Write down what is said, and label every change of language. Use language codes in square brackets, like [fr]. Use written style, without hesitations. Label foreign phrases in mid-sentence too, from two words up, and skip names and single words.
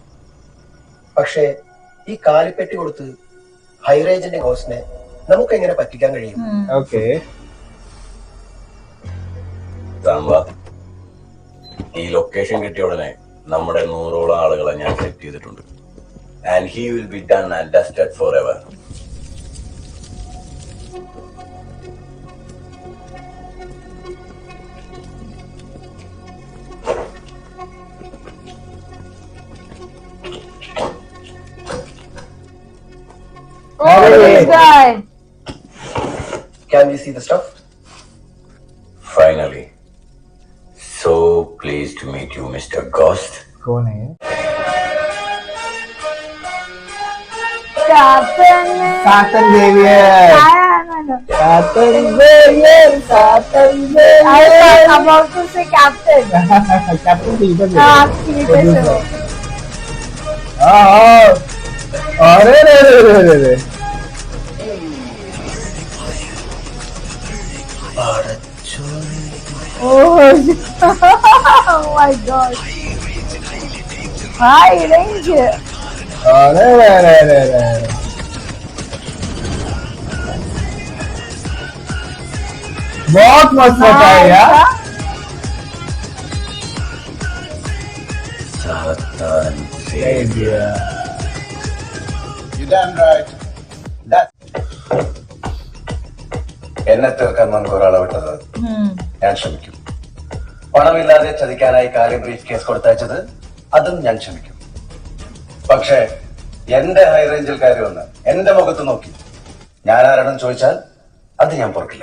[ml] പക്ഷേ ഈ കാലിപ്പെട്ടി കൊടുത്ത് ഹൈറേഞ്ചിന്റെ കോസിനെ നമുക്ക് എങ്ങനെ പറ്റിക്കാൻ കഴിയും? ഈ ലൊക്കേഷൻ കിട്ടിയ ഉടനെ നമ്മുടെ 100ഓളം ആളുകളെ ഞാൻ സെറ്റ് ചെയ്തിട്ടുണ്ട്. [en] and he will be done and dusted forever. Oh, this guy. Can we see the stuff? Finally. So pleased to meet you, Mr. Ghost. [hi] कौन है? [en] Captain. Saturn Xavier. Saturn Xavier. Saturn Xavier. I was about to say Captain. Captain Xavier. Captain. [hi] हाँ. अरे रे रे रे रे रे. [en] Oh my God. High range. [hi] अरे रे रे रे रे. बहुत मस्त बताया यार. [en] Saturn Xavier. You damn right. [ml] എന്നെ തീർക്കാൻ നമുക്ക് ഒരാളെ വിട്ടത് ഞാൻ ശ്രമിക്കും. പണമില്ലാതെ ചതിക്കാനായി കാര്യം ബ്രീഫ് കേസ് കൊടുത്തയച്ചത് അതും ഞാൻ ക്ഷമിക്കും. പക്ഷേ എന്റെ ഹൈ റേഞ്ചിൽ കയറി വന്ന് എന്റെ മുഖത്ത് നോക്കി ഞാൻ ആരാണെന്ന് ചോദിച്ചാൽ അത് ഞാൻ പൊറുക്കില്ല.